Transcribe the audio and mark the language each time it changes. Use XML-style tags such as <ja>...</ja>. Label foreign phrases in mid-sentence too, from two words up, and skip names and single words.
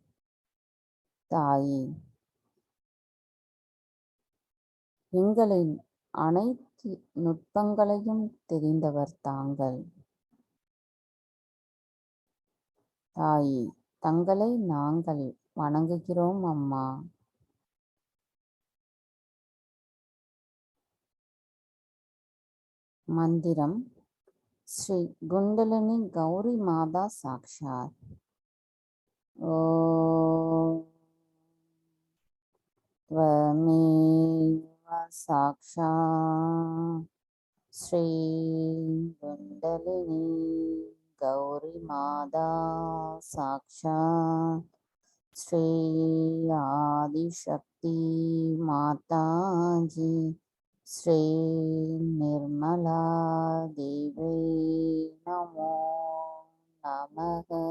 <ta>தாயே, எங்களின் அனைத்து நுட்பங்களையும் தெரிந்தவர் தாங்கள். தாயே, தங்களை நாங்கள் வணங்குகிறோம் அம்மா. மந்திரம் ஸ்ரீ குண்டலினி கௌரி மாதா சாக்ஷாத்.</ta> <sa>ஓம் त्वमेव साक्षात् श्री कुंडलिनी गौरी माता साक्षात् श्री आदिशक्ति माता जी श्री निर्मला देवी नमो नमः.</sa>